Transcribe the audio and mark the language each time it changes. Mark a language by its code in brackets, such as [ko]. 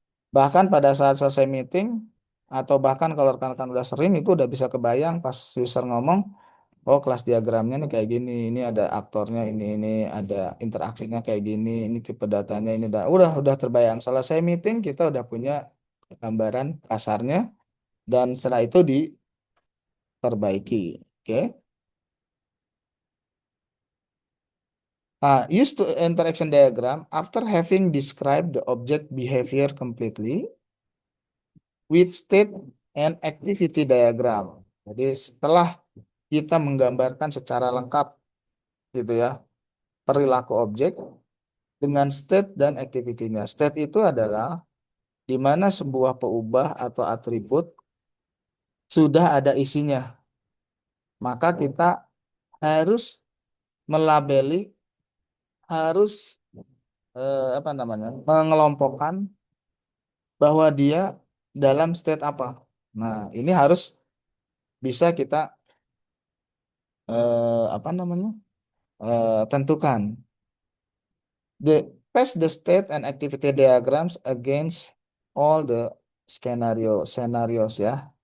[id] Bahkan pada saat selesai meeting, atau bahkan kalau rekan-rekan udah sering, itu udah bisa kebayang pas user ngomong, oh kelas diagramnya nih kayak gini, ini ada aktornya, ini ada interaksinya kayak gini, ini tipe datanya, ini udah terbayang. Selesai meeting, kita udah punya gambaran kasarnya, dan setelah itu diperbaiki. Oke. [en] Use to interaction diagram after having described the object behavior completely with state and activity diagram. [id] Jadi setelah kita menggambarkan secara lengkap gitu ya perilaku objek dengan state dan activity-nya. State itu adalah di mana sebuah peubah atau atribut sudah ada isinya. Maka kita harus melabeli, harus apa namanya, mengelompokkan bahwa dia dalam state apa. Nah, ini harus bisa kita apa namanya? Tentukan. [en] Pass the state and activity diagrams against all the scenarios ya.